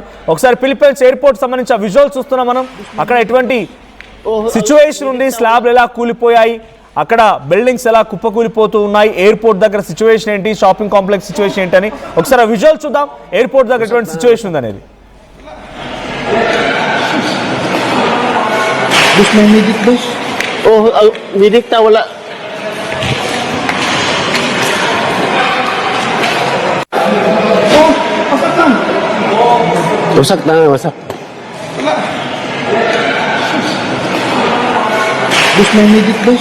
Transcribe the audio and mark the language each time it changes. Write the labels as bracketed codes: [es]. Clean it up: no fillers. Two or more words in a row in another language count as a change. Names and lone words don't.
[te] ఒకసారి ఫిలిప్పైన్స్ ఎయిర్పోర్ట్ సంబంధించిన విజువల్స్ చూస్తున్నాం మనం. అక్కడ ఎటువంటి సిచ్యువేషన్ ఉంది, స్లాబ్లు ఎలా కూలిపోయాయి, అక్కడ బిల్డింగ్స్ ఎలా కుప్పకూలిపోతూ ఉన్నాయి, ఎయిర్పోర్ట్ దగ్గర సిచ్యువేషన్ ఏంటి, [en] shopping complex situation [te] ఏంటి అని ఒకసారి ఆ విజువల్ చూద్దాం. ఎయిర్పోర్ట్ దగ్గర ఎటువంటి సిచ్యువేషన్ ఉంది అనేది. [tl] Bus may medic, bus. Oh, medic ta wala. Oh, wasak na. Wasak na, wasak. Bus may medic, bus.